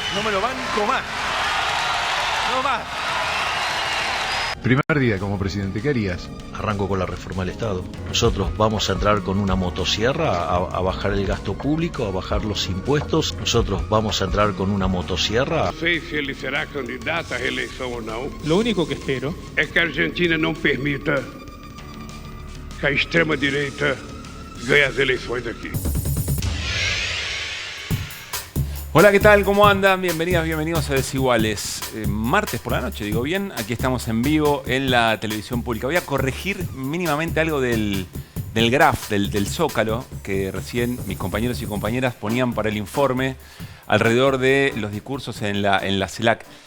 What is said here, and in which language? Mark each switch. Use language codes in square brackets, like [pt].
[es] No me lo banco más. No más. Primer día como presidente, ¿qué harías? Arranco con la reforma del Estado. Nosotros vamos a entrar con una motosierra a bajar el gasto público, a bajar los impuestos. Nosotros vamos a entrar con una motosierra. [pt] No sei se ele será candidato à reeleição ou não. [es] Lo único que espero es que [pt] a Argentina [es] no permita [pt] que a extrema-direita ganhe as eleições aquí. [es] Hola, ¿qué tal? ¿Cómo andan? Bienvenidas, bienvenidos a Desiguales. Martes por la noche, digo bien, aquí estamos en vivo en la televisión pública. Voy a corregir mínimamente algo del graph, del Zócalo, que recién mis compañeros y compañeras ponían para el informe alrededor de los discursos en la CELAC.